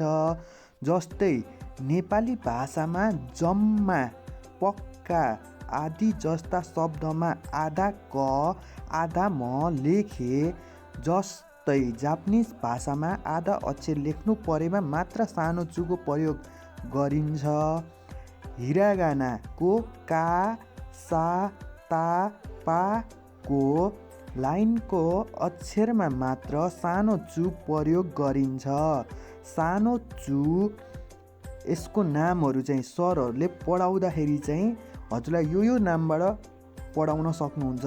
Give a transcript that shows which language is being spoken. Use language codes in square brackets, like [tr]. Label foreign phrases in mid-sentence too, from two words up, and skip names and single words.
[ne] जस्तै नेपाली भाषामा जम्मा, पक्का आदि जस्ता शब्दमा आधा क आधा म लेखे। जस्तै जापानिज भाषामा आधा अक्षर लेख्नु परेमा मात्र सानो चुको प्रयोग गरिन्छ। हिरागानाको का, सा, ता, पा को लाइनको अक्षरमा मात्र सानो चु प्रयोग गरिन्छ। सानो चु यसको नामहरू चाहिँ सरहरूले पढाउँदाखेरि चाहिँ हजुरलाई यो नामबाट पढाउन सक्नुहुन्छ।